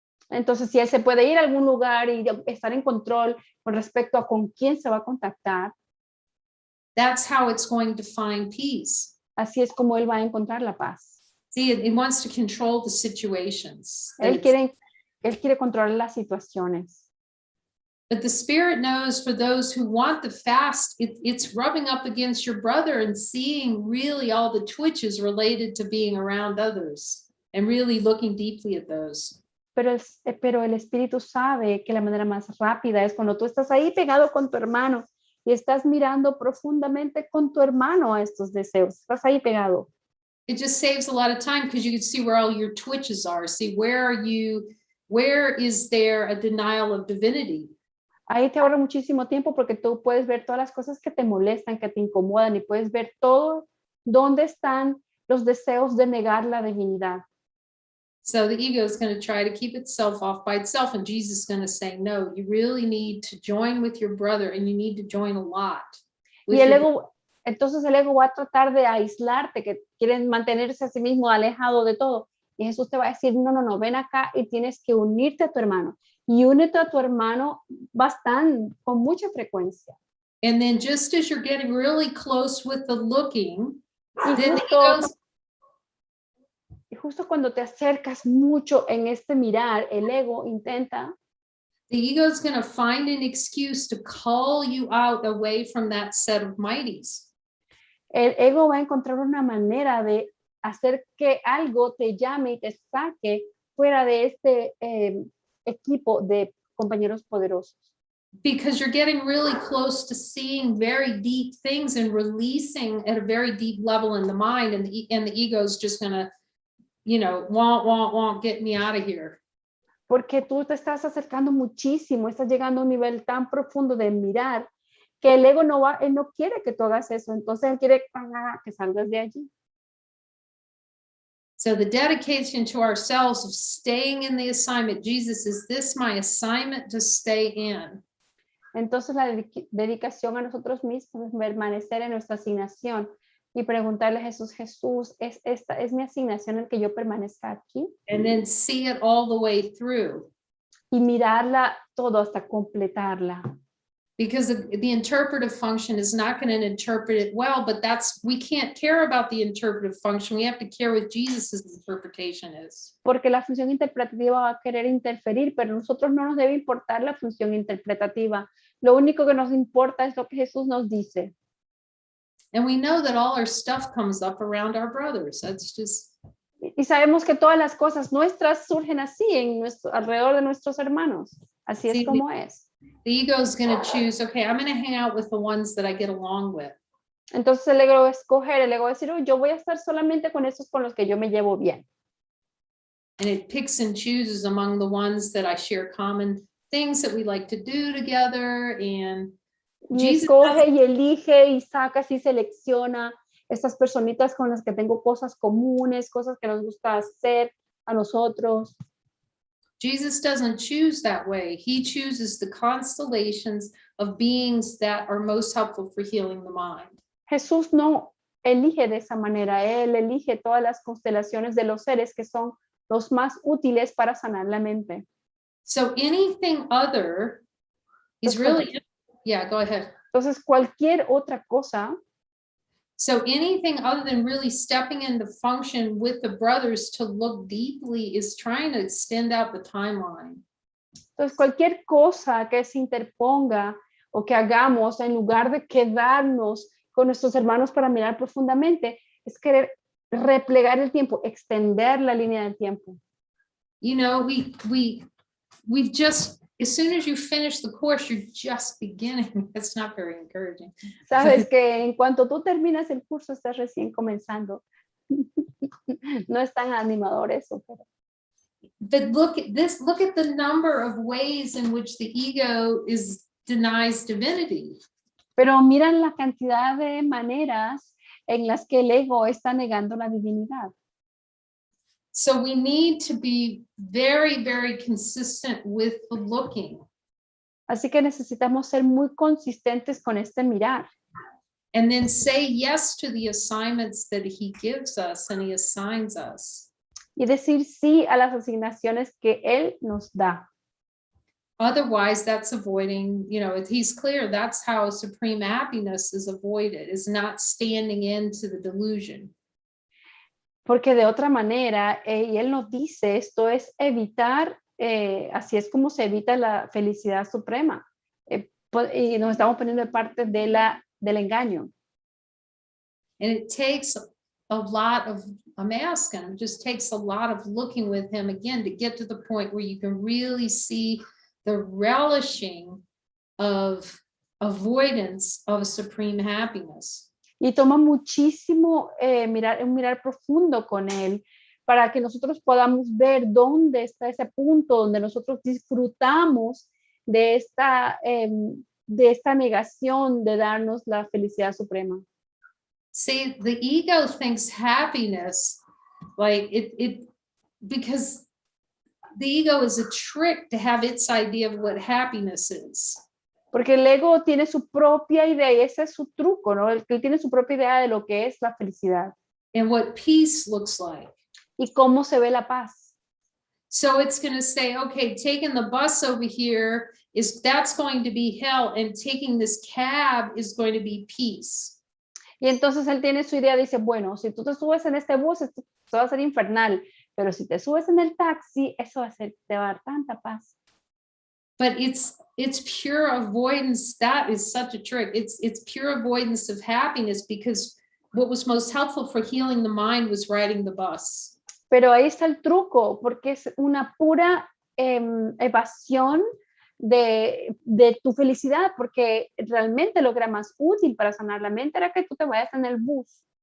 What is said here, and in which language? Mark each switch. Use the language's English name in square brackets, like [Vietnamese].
[Spanish] Entonces, si él se puede ir a algún lugar y estar en control con respecto a con quién se va a contactar. [English] That's how it's going to find peace. [Spanish] Así es como él va a encontrar la paz. [English] See, it wants to control the situations. [Spanish] Él quiere controlar las situaciones. [English] But the spirit knows for those who want the fast, it's rubbing up against your brother and seeing really all the twitches related to being around others and really looking deeply at those. [Spanish] Pero el espíritu sabe que la manera más rápida es cuando tú estás ahí pegado con tu hermano y estás mirando profundamente con tu hermano a estos deseos. Estás ahí pegado. [English] It just saves a lot of time because you can see where all your twitches are. See, where is there a denial of divinity? [Spanish] Ahí te ahorra muchísimo tiempo porque tú puedes ver todas las cosas que te molestan, que te incomodan y puedes ver todo dónde están los deseos de negar la divinidad. [English] So the ego is going to try to keep itself off by itself, and Jesus is going to say, no, you really need to join with your brother, and you need to join a lot. [Spanish] Y entonces el ego va a tratar de aislarte, que quieren mantenerse a sí mismo alejado de todo. Y Jesús te va a decir, no, ven acá y tienes que unirte a tu hermano. Y únete a tu hermano con mucha frecuencia. [English] And then just as you're getting really close with the looking, then [Spanish] y justo cuando te acercas mucho en este mirar, el ego intenta. [English] The ego is going to find an excuse to call you out away from that set of mighties. [Spanish] El ego va a encontrar una manera de hacer que algo te llame y te saque fuera de este equipo de compañeros poderosos. [English] Because you're getting really close to seeing very deep things and releasing at a very deep level in the mind, and the ego is just gonna, won't get me out of here. [Spanish] Porque tú te estás acercando muchísimo, estás llegando a un nivel tan profundo de mirar que el ego él no quiere que tú hagas eso, entonces él quiere que salgas de allí. [English] So the dedication to ourselves of staying in the assignment, Jesus, is this my assignment to stay in? [Spanish] Entonces la dedicación a nosotros mismos es permanecer en nuestra asignación y preguntarle a Jesús, ¿esta es mi asignación en que yo permanezca aquí? [English] And then see it all the way through. [Spanish] Y mirarla todo hasta completarla. [English] Because the interpretive function is not going to interpret it well, but we can't care about the interpretive function. We have to care what Jesus's interpretation is. [Spanish] Porque la función interpretativa va a querer interferir, pero a nosotros no nos debe importar la función interpretativa. Lo único que nos importa es lo que Jesús nos dice. [English] And we know that all our stuff comes up around our brothers. That's just. [Spanish] Y sabemos que todas las cosas nuestras surgen así alrededor de nuestros hermanos. Así es como es. [English] The ego is going to choose, okay, I'm going to hang out with the ones that I get along with. [Spanish] Entonces el ego va a escoger, el ego va a decir, yo voy a estar solamente con esos con los que yo me llevo bien. [English] And it picks and chooses among the ones that I share common things that we like to do together. And [Spanish] y escoge y elige y saca y selecciona estas personitas con las que tengo cosas comunes, cosas que nos gusta hacer a nosotros. [English] Jesus doesn't choose that way. He chooses the constellations of beings that are most helpful for healing the mind. [Spanish] Jesús no elige de esa manera. Él elige todas las constelaciones de los seres que son los más útiles para sanar la mente. [English] So anything other is really, yeah, go ahead. [Spanish] Entonces cualquier otra cosa. [English] So anything other than really stepping into function with the brothers to look deeply is trying to extend out the timeline. [Spanish] Entonces cualquier cosa que se interponga o que hagamos en lugar de quedarnos con nuestros hermanos para mirar profundamente es querer replegar el tiempo, extender la línea del tiempo. [English] You know, we've just, as soon as you finish the course, you're just beginning. That's not very encouraging. [Spanish] Sabes que en cuanto tú terminas el curso, estás recién comenzando. No es tan animador eso. [English] But look at this, look at the number of ways in which the ego denies divinity. [Spanish] Pero miran la cantidad de maneras en las que el ego está negando la divinidad. [English] So we need to be very, very consistent with the looking. [Spanish] Así que necesitamos ser muy consistentes con este mirar. [English] And then say yes to the assignments that he gives us and he assigns us. [Spanish] Y decir sí a las asignaciones que él nos da. [English] Otherwise, that's avoiding, he's clear, that's how supreme happiness is avoided, is not standing into the delusion. [Spanish] Porque de otra manera, y él nos dice, esto es evitar, así es como se evita la felicidad suprema. Y nos estamos poniendo de parte del engaño. [English] And it takes a lot of, I'm asking, it just takes a lot of looking with him again to get to the point where you can really see the relishing of avoidance of supreme happiness. [Spanish] Y toma muchísimo un mirar profundo con él para que nosotros podamos ver dónde está ese punto donde nosotros disfrutamos de esta negación de darnos la felicidad suprema. [English] See, the ego thinks happiness, like because the ego is a trick to have its idea of what happiness is. [Spanish] Porque el ego tiene su propia idea y ese es su truco, ¿no? Él tiene su propia idea de lo que es la felicidad. [English] And what peace looks like. [Spanish] Y cómo se ve la paz. [English] So it's going to say, okay, taking the bus over here that's going to be hell, and taking this cab is going to be peace. [Spanish] Y entonces él tiene su idea, dice, bueno, si tú te subes en este bus, esto va a ser infernal, pero si te subes en el taxi, eso te va a dar tanta paz. [English] But it's pure avoidance. That is such a trick. It's pure avoidance of happiness, because what was most helpful for healing the mind was riding the bus. [Spanish] Pero ahí está el truco, porque es una pura evasión de tu felicidad, porque realmente lo que era más útil para sanar la mente era que tú te vayas en el bus.